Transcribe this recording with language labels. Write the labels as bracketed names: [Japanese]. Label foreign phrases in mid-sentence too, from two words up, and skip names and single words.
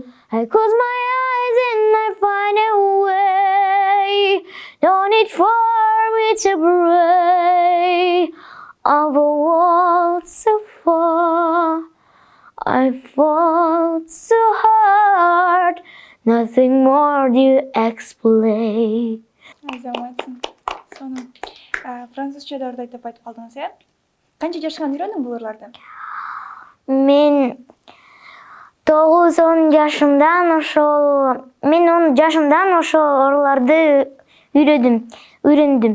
[English] I close my eyes and I find a way. Don't need for me to pray of a world so far. I fall so hard. Nothing more do you explain. [Kyrgyz] Азаматсың. Сону французча да ырдайт деп айтып калдыңыз, Канча жашыңан үйрөндүң бул ырларды? Мен 9-10 жашымдан ошол ырларды үйрөндүм.